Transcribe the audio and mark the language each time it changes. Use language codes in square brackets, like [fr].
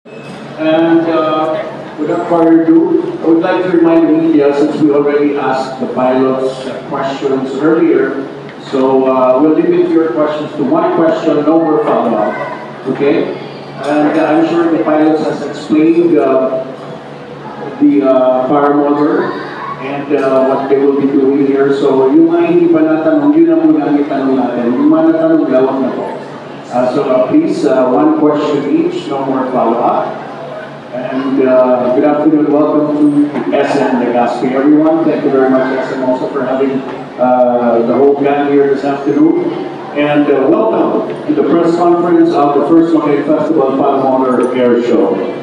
[en] And without further ado, I would like to remind the media, since we already asked the pilots questions earlier, so we'll limit your questions to one question, no more follow-up. Okay? And I'm sure the pilots has explained the paramotor and what they will be doing here. [tl] So yung mga hindi pa natanong, yun na muna ang itanong natin. Yung mga natanong, lawak na po. [en] Please, one question each, no more follow-up. And good afternoon, welcome to SM Legazpi, everyone. Thank you very much, SM, also for having the whole gang here this afternoon. And welcome to the press conference of the first Makati Festival Paramotor Air Show.